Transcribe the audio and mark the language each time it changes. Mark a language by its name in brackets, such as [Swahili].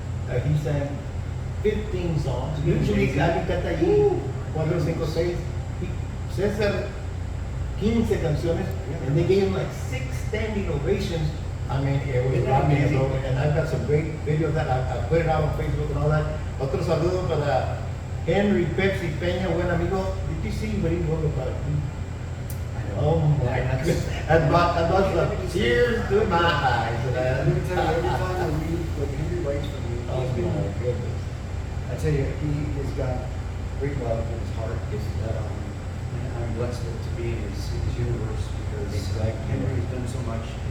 [English] He sang 15 songs. Usually, [Spanish] Gaby canta allí 4, 5, 6. Cesar 15 canciones, [English] and they gave him like 6 standing ovations. I mean, it was amazing. And I've got some great video of that. I put it out on Facebook and all that. [Spanish] Otro saludo para Henry Pepsi Peña, buen amigo. [English] Did you see what he wrote about you? Oh my goodness. That brought some tears to my eyes. Let me tell you, every time I read what Henry writes for me, Oh my goodness. I tell you, he has got great love in his heart. And I'm blessed to be in his universe because Henry has done so much.